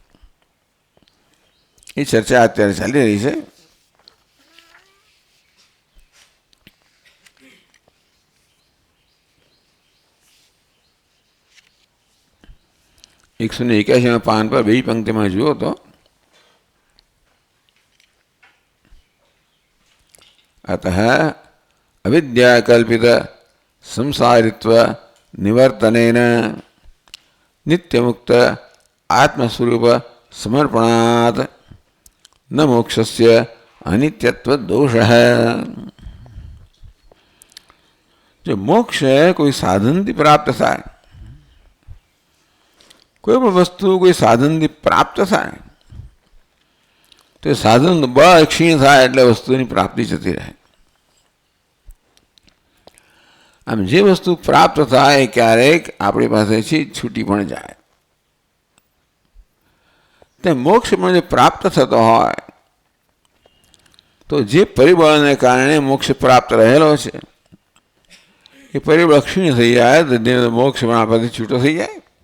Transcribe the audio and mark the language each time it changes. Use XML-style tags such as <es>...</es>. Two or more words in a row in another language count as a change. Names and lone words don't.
<gu>એ ચર્ચા અત્યારે ચાલી રહી છે. 181 પાન પર 2 પંક્તિમાં જુઓ તો</gu> <sa>अतः अविद्याकल्पित संसारित्व निवर्तनेन नित्यमुक्त आत्मस्वरूप समर्पणात् न मोक्षस्य अनित्यत्व दोष है.</sa> <gu>જો મોક્ષ હૈ કોઈ સાધન થી પ્રાપ્ત થાય, કોઈ પણ વસ્તુ કોઈ સાધન થી પ્રાપ્ત થાય તો સાધન બળ ક્ષીણ થાય એટલે વસ્તુની પ્રાપ્તિ જતી રહે. આમ જે વસ્તુ પ્રાપ્ત થાય ક્યારેક આપણી પાસેથી છૂટી પણ જાય. તે મોક્ષમાં જે પ્રાપ્ત થતો હોય તો જે પરિબળને કારણે મોક્ષ પ્રાપ્ત રહેલો છે એ પરિબળ ક્ષીણ થઈ જાય તો મોક્ષ પણ આપણાથી છૂટો થઈ જાય.</gu>